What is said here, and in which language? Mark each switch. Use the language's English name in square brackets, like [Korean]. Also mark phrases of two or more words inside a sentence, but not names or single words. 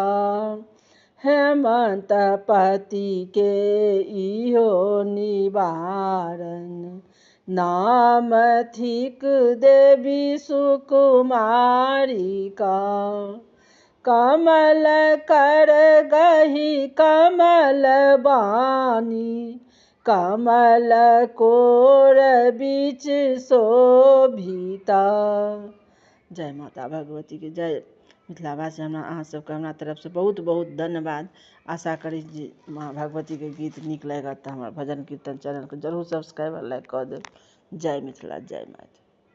[Maithili] हेमंत पति के इहो निवारण नाम थिक देवी सुकुमारिका। कमल कर गही कमल बानी कमल कोर बिच शोभिता। जय माता भगवती के जय। मिथिलावासी अहाँ सबके हमरा तरफ से बहुत बहुत धन्यवाद। आशा करी जे माँ भगवती के गीत नीक लागत तऽ हमर भजन कीर्तन चैनल के जरूर [English] subscribe like [Maithili] कऽ देब। जय मिथिला जय मैथिली।